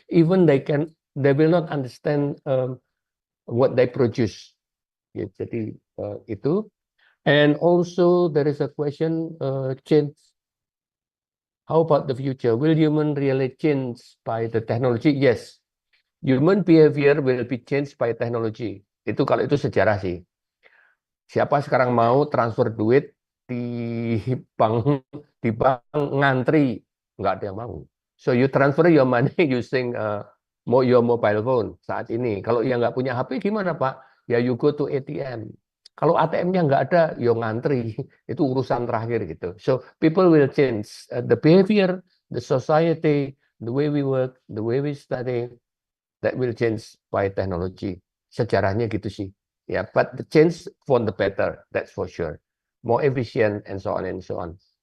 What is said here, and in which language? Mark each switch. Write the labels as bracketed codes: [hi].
[en] Even they will not understand what they produce. [id] Ya, jadi itu. [en] And also there is a question, change. How about the future? Will human really change by the technology? Yes. Human behavior will be changed by technology. [id] Itu kalau itu sejarah sih. Siapa sekarang mau transfer duit di bank ngantri? Nggak ada yang mau. [en] So you transfer your money using your mobile phone [id] saat ini. Kalau yang nggak punya HP gimana Pak? Ya [en] you go to ATM. [id] Kalau ATM-nya nggak ada, ya ngantri. Itu urusan terakhir gitu. [en] So people will change the behavior, the society, the way we work, the way we study, that will change by technology. [id] Sejarahnya gitu sih. [en] Ya, but the change for the better, that's for sure. More efficient and so on and so on.